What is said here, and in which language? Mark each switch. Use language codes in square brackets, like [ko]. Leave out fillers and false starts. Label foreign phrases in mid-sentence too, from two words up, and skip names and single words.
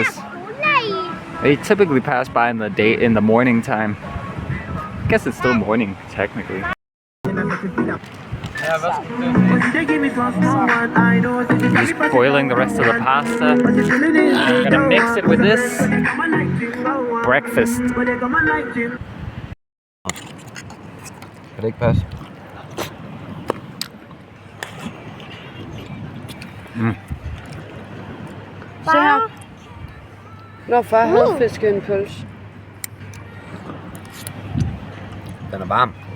[en] They typically pass by in the morning time. I guess it's still morning technically. Just boiling the rest of the pasta. I'm gonna mix it with this breakfast. [da] Kan det ikke passe? Se her. Når far havde fisket en pølse. Den er varm.